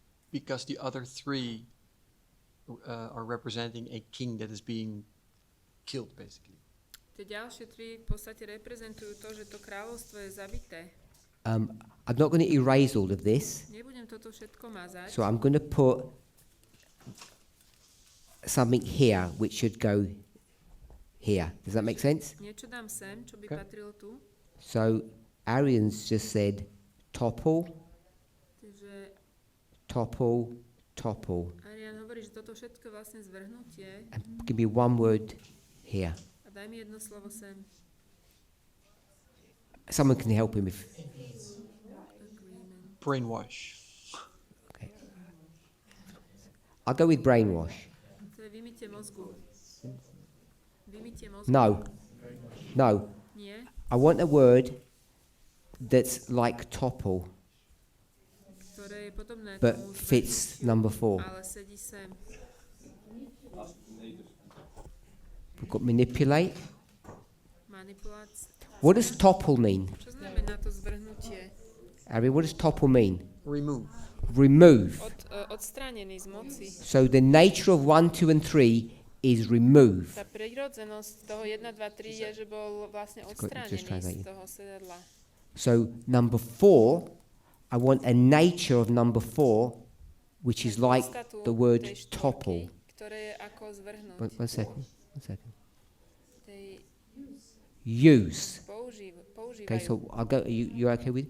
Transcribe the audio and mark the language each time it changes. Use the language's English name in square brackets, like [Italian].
[English] Because the other 3 are representing a king that is being killed, basically. [Slovak] Tie ďalšie 3 v podstate reprezentujú to, že to kráľovstvo je zabité. [English] I'm not going to erase all of this. [Slovak] Nebudem toto všetko mazať. [English] So I'm going to put something here which should go here. Does that make sense? [Slovak] Niečo dám sem, čo by patrilo tu. [English] So Arian's just said topple, [Slovak] Takže [English] topple, topple. [Slovak] Arian hovorí, že toto všetko je vlastne zvrhnutie. [English] And give me one word here. [Slovak] A daj mi jedno slovo sem. [English] Someone can help him if... Brainwash. Okay. I'll go with brainwash. [Slovak] To je vymytie mozgu. Vymytie mozgu. [English] No. No. [Slovak] Nie. [English] I want a word that's like topple, [Slovak] Ktoré je podobné [English] but [Slovak] tomu [English] fits [Slovak] zvrhnutiu, [English] number 4. [Slovak] ale sedí sem. [English] We've got manipulate. [Slovak] Manipulácia. [English] What does topple mean? [Slovak] Čo znamená to zvrhnutie? [English] Ari, what does topple mean? Remove. Remove. [Slovak] Odstránený z moci. [English] So the nature of 1, 2 and 3 is remove. [Slovak] Tá prirodzenosť toho 1, 2, 3 je, že bol vlastne odstránený z toho sedadla. [English] So number 4, I want a nature of number 4, which is like the word topple. [Slovak] Ktoré je ako zvrhnúť. [English] One second. [Slovak] Tej [English] Use. [Slovak] Používajú. [English] Okay, so I'll go. You're okay with?